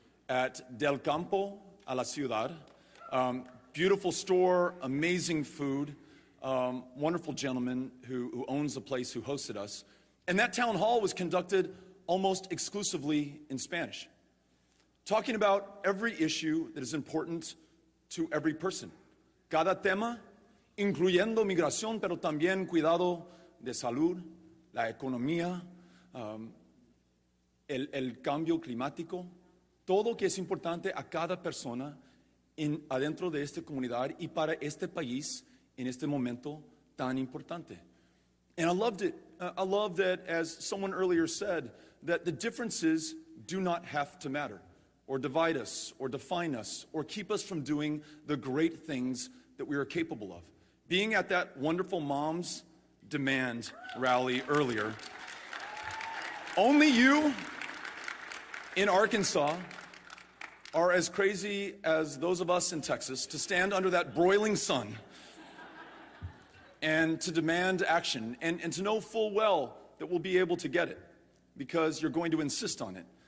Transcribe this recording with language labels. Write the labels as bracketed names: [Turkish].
[English] at Del Campo a la Ciudad. Beautiful store, amazing food, wonderful gentleman who owns the place who hosted us. And that town hall was conducted almost exclusively in Spanish, talking about every issue that is important to every person. [Spanish] Cada tema, incluyendo migración, pero también cuidado de salud, la economía, el cambio climático, todo que es importante a cada persona adentro de esta comunidad y para este país en este momento tan importante. [English] And I loved it. I love that, as someone earlier said, that the differences do not have to matter, or divide us, or define us, or keep us from doing the great things that we are capable of. Being at that wonderful Moms Demand rally earlier, only you in Arkansas are as crazy as those of us in Texas to stand under that broiling sun and to demand action and to know full well that we'll be able to get it because you're going to insist on it.